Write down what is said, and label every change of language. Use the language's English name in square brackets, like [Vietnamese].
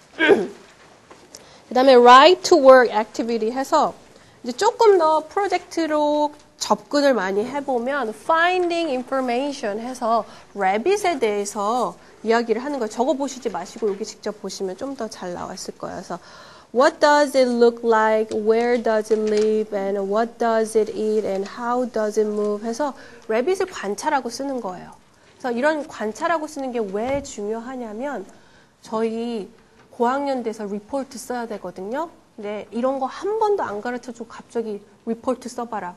[Korean] 그 다음에 Right to Work Activity 해서 이제 조금 더 프로젝트로 접근을 많이 해보면 Finding Information 해서 Rabbit에 대해서 이야기를 하는 거예요. 적어보시지 마시고 여기 직접 보시면 좀 더 잘 나왔을 거예요. [English] 그래서 What does it look like? Where does it live? And what does it eat? And how does it move? [Korean] 해서 Rabbit을 관찰하고 쓰는 거예요. 그래서 이런 관찰하고 쓰는 게 왜 중요하냐면 저희 고학년 돼서 리포트 써야 되거든요. 근데 이런 거 한 번도 안 가르쳐주고 갑자기 리포트 써봐라.